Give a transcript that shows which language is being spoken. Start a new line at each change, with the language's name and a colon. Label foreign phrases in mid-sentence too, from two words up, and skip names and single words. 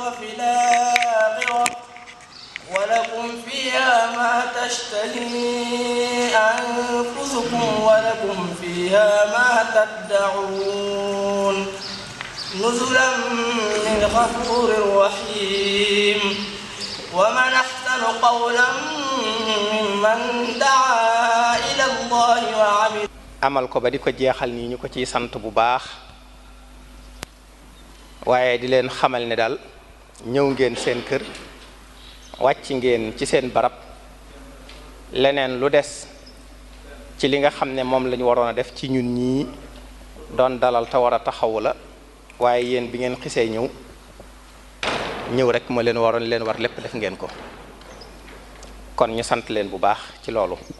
Arabic: وفي الآخرة ولكم فيها ما تشتهي أنفسكم ولكم فيها ما تدعون نزلا من غفور رحيم ومن أحسن قولا ممن دعا إلى الله وعمل
Wolof: amal ko ba di ko jeexal nii ñu ko ciy sant bu baax waaye di leen xamal ne daal ñëw ngeen seen kër wàcc ngeen ci seen barab leneen lu des ci li nga xam ne moom lañu waroon a def ci ñun ñii doon dalal te war a taxawu la waaye yéen bi ngeen xisee ñëw rek ma leen waroon leen war lépp def ngeen ko kon ñu sant leen bu baax ci loolu